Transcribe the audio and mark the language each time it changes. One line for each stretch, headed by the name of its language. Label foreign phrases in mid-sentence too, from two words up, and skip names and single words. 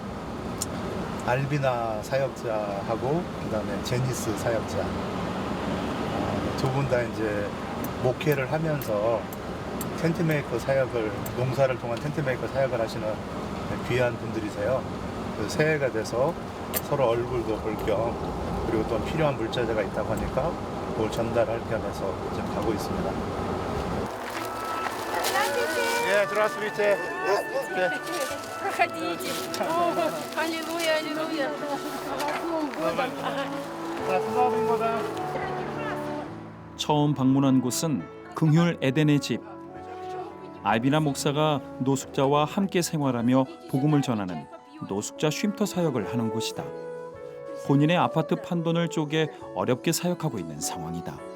Korean: 알비나 사역자하고 그다음에 제니스 사역자 두 분 다 이제 목회를 하면서 텐트메이커 사역을 농사를 통한 텐트메이커 사역을 하시는 귀한 분들이세요. 새해가 돼서 서로 얼굴도 볼 겸 그리고 또 필요한 물자재가 있다고 하니까 그걸 전달할 겸 해서 지금 가고 있습니다. 네,
Russian: здравствуйте. Проходите. О, аллилуйя, аллилуйя.
Korean: 처음 방문한 곳은 긍휼 에덴의 집. 알비나 목사가 노숙자와 함께 생활하며 복음을 전하는 노숙자 쉼터 사역을 하는 곳이다. 본인의 아파트 판돈을 쪼개 어렵게 사역하고 있는 상황이다.